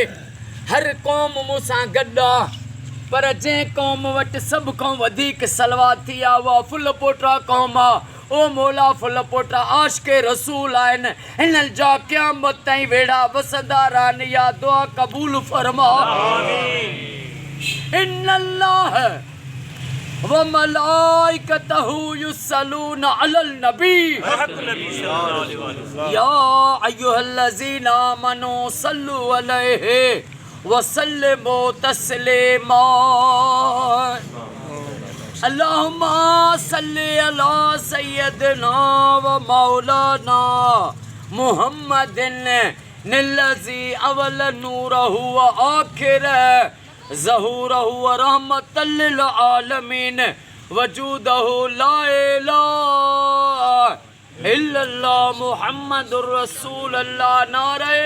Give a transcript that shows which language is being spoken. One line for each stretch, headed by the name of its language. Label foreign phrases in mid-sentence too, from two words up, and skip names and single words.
Sindhi: हर क़ौम मूंसां गॾु आहे पर जंहिं क़ौम वटि सभ खां वधीक सलवात थी आहे उहा फुलपोटा क़ौम आहे। ओ मौला फुलपोटा आशिक़े रसूल आहिनि। हिननि जा क़यामत ताईं वेड़ा वसंदा रहनि। या दुआ क़बूल फरमा।
Arabic: إن الله وملائكته يصلون على النبي يا أيها الذين آمنوا صلوا عليه وسلموا تسليما. اللهم صل على سيدنا ومولانا محمد الذي أول نوره وآخر ظهوره ورحمة للعالمين وجوده لا إله إلا الله محمد رسول الله.